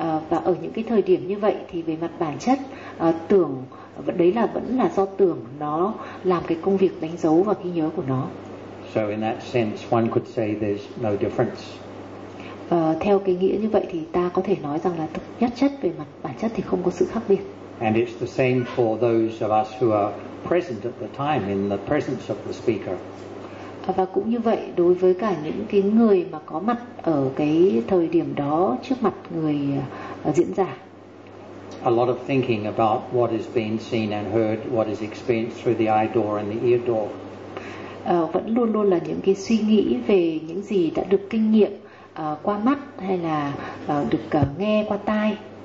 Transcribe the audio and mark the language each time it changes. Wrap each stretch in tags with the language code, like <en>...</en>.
<vi>Và ở những cái thời điểm như vậy thì về mặt bản chất tưởng đấy là vẫn là do tưởng nó làm cái công việc đánh dấu và ghi nhớ của nó.</vi> <en>So in that sense, one could say there's no difference.</en> <vi>Theo cái nghĩa như vậy thì ta có thể nói rằng là thực nhất chất về mặt bản chất thì không có sự khác biệt.</vi> <en>And it's the same for those of us who are present at the time in the presence of the speaker.</en> <vi>Và cũng như vậy đối với cả những cái người mà có mặt ở cái thời điểm đó trước mặt người diễn giả.</vi> <en>A lot of thinking about what is being seen and heard, what is experienced through the eye door and the ear door.</en> <vi>Vẫn luôn luôn là những cái suy nghĩ về những gì đã được kinh nghiệm qua mắt hay là được nghe qua tai.</vi>